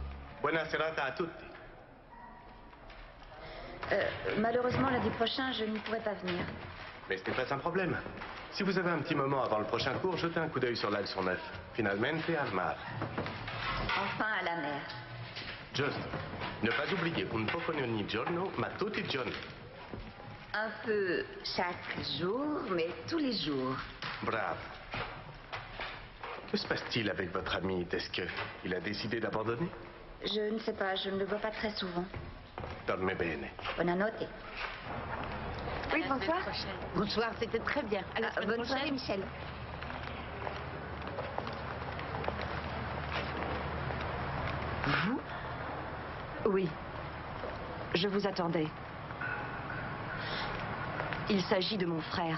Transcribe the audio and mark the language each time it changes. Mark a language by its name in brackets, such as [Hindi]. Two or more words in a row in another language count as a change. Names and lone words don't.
[Italian] Buona serata a tutti. [French] Malheureusement, lundi prochain, je ne pourrai pas venir. Mais ce n'est pas un problème. Si vous avez un petit moment avant le prochain cours, jetez un coup d'œil sur la leçon 9. [Italian] Finalmente al mar. [French] Enfin à la mer. Juste. Ne pas oublier, [Italian] un poco ogni giorno, ma tutti i giorni. [French] Un peu chaque jour, mais tous les jours. Bravo. Que se passe-t-il avec votre ami? Est-ce qu'il a décidé d'abandonner? Je ne sais pas, je ne le vois pas très souvent. [Italian] Dorme bene. Buonanotte. [French] Oui, bonsoir. Bonsoir, c'était très bien. À la semaine bonne soirée, prochaine. Michel. Vous? Oui. Je vous attendais. Il s'agit de mon frère.